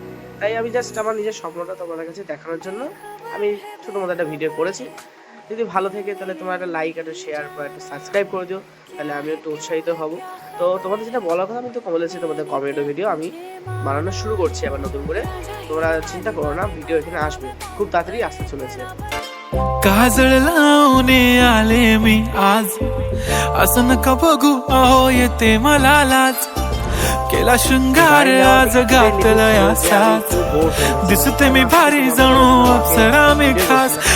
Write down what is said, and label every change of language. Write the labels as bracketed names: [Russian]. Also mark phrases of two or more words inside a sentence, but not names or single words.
[Bangla] তাই আমি জাস্ট আমার নিজের স্বপ্নটা তোমাদের কাছে দেখানোর জন্য আমি ছোটো মতো একটা ভিডিও করেছি। যদি ভালো থাকে তাহলে তোমার একটা লাইক, একটা শেয়ার বা একটা সাবস্ক্রাইব করে দিও, তাহলে আমি একটু উৎসাহিত হব। তো তোমাদের যেটা বলার কথা আমি তো বলেছি, তোমাদের [English] comedy video [Bangla] আমি বানানো শুরু করছি আবার নতুন করে। তোমরা চিন্তা করো না, ভিডিও এখানে আসবে, খুব তাড়াতাড়ি আসতে চলেছে। [Marathi] काजळ लावणे आले मी आज, असं नका बघू अहो येते मला लाज, केला शृंगार आज घातला असाच, दिसते मी भारी जणू अप्सरा मी खास,